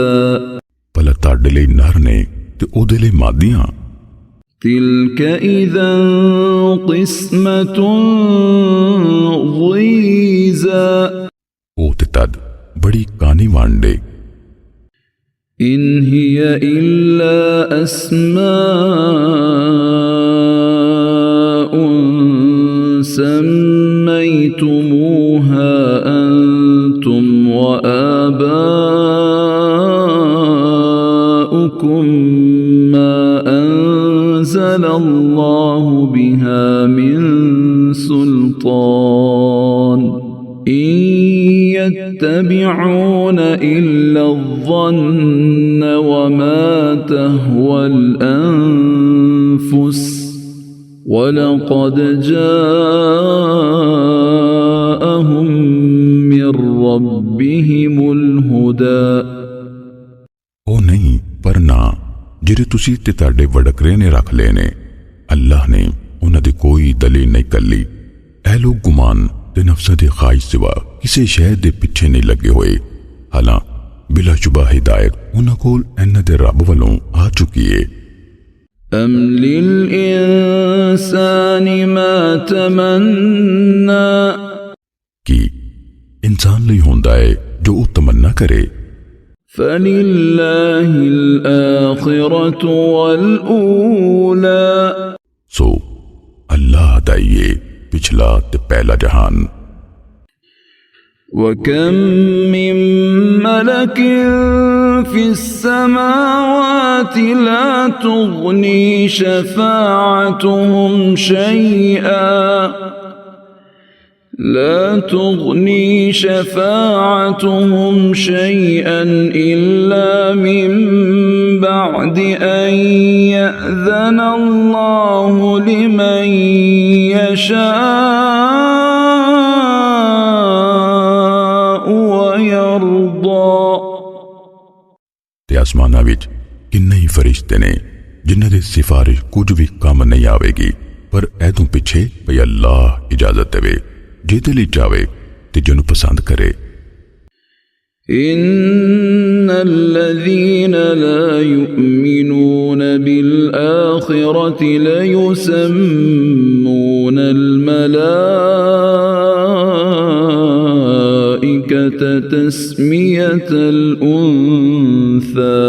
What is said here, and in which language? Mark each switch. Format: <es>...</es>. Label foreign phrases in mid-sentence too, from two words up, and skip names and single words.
<pa>بھلا تہاڈے لئی نر نے تے اوہدے لئی مادیاں.</pa> <ar>تلك إذن قسمة ضيزى,</ar> <pa>او تے تد بڑی کانی ونڈے.</pa> <ar>إن هي إلا أسماء سميتموها أنتم و آباؤكم ما أنزل الله بها من سلطان، إن يتبعون إلا الظن وما تهوى الأنفس، ولقد جاءهم من ربهم الهدى.</ar> <pa>او نہیں پر نا جہڑے تسی تے تہاڈے وڈکرے نے رکھ لے نے، اللہ نے اوہناں دی کوئی دلیل نہیں گھلی. اے لوک گمان تے نفساں دی خواہش سوا کسی شے دے پچھے نہیں لگے ہوئے. حالاں بلاشبہ ہدایت اوہناں کول ایہناں دے رب ولوں آ چکی ہے.</pa> <ar>أم للإنسان ما تمنى</ar> <pa>کہ انسان لئی ہندا ہے جو او تمنا کرے.</pa> <ar>فلله الآخرة والأولى</ar> <pa>سو اللہ دا ایہ پچھلا تے پہلا جہان.</pa> <ar>وكم من ملك في السماوات لا تغني شفاعتهم شيئا إلا من بعد أن يأذن الله لمن يشاء ويرضى</ar> <pa>تے آسماناں وچ کنے ای فرشتے نے جنہاں دی سفارش کجھ وی کم نہیں آویگی، پر ایتھوں پچھے بھئی اللہ اجازت دیوے جہدے لئی چاہے تے جنہوں پسند کرے.</pa> <ar>إن الذين لا يؤمنون بالآخرة ليسمون الملائكة تسمية الأنثى</ar>